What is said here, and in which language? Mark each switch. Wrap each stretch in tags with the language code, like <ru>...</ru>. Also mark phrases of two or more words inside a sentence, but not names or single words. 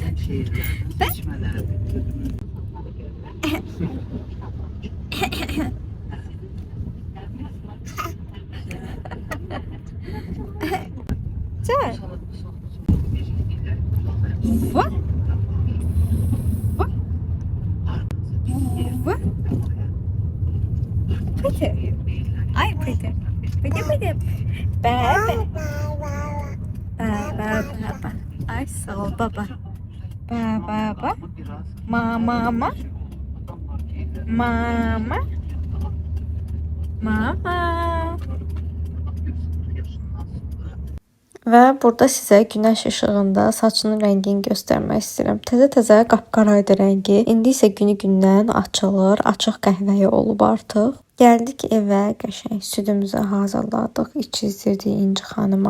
<az>Çağır.</az> <en>What? What? What? Pretty. Ay pretty. Pretty pretty.</en> <az>Baba. Baba. Ay sağ ol baba. Baba. Mama. Mama. Mama. Və burada sizə günəş işığında saçının rəngini göstərmək istəyirəm. Təzə-təzə qapqaraydı rəngi. İndi isə günü-gündən açılır, açıq qəhvəyi olub artıq. Gəldik evə, qəşəng südümüzü hazırladıq, içizdirdik İnci xanıma.</az>